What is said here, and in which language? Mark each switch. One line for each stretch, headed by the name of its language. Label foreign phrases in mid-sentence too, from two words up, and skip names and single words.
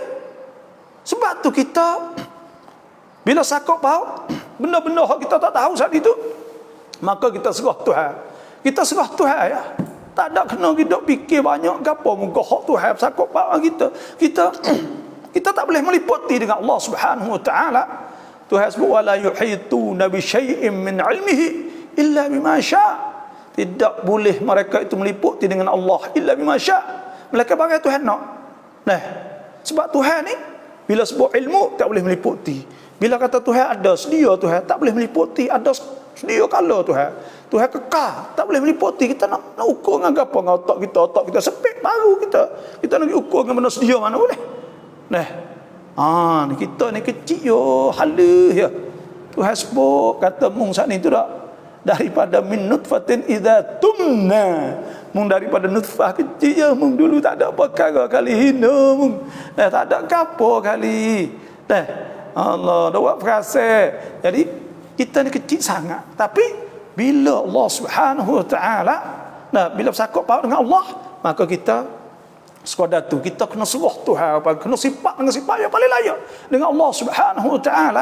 Malay: Sebab tu kita bila sakut bau benda-benda hak kita tak tahu saat itu, maka kita serah Tuhan. Kita serah Tuhan ya. Tak ada kena kita fikir banyak gapo muka hak Tuhan sakut bau kita. Kita tak boleh meliputi dengan Allah
Arabic: سبحانه وتعالى.
Malay: Tuhan sebut
Arabic: ولا يحيطون بشيء من علمه إلا بما شاء.
Malay: Tidak boleh mereka itu meliputi dengan Allah
Arabic: إلا بما شاء.
Malay: Mereka bagai Tuhan nak. Nah, sebab Tuhan ni bila sebut ilmu tak boleh meliputi. Bila kata Tuhan ada sedia Tuhan tak boleh meliputi, ada sedia kala Tuhan. Tuhan kekal, tak boleh meliputi. Kita nak ukur dengan apa dengan otak kita sepit baru kita nak ukur dengan benda sedia mana boleh. Nah, ni kita ni kecil yo, halus ya. Tuhan sebut kata mung saat ni tu dak daripada
Arabic: من نطفة إذا تمنى.
Malay: Mung daripada nutfah kecil je, mung dulu tak ada perkara kali hina mung. Tak ada gapo kali. Allah dah buat perasa. Jadi kita ni kecil sangat. Tapi bila Allah
Arabic: سبحانه وتعالى
Malay: bila bersakut paut dengan Allah, maka kita sekadar tu kita kena serah Tuhan, kena sifat dengan sifat yang paling layak dengan Allah
Arabic: سبحانه وتعالى.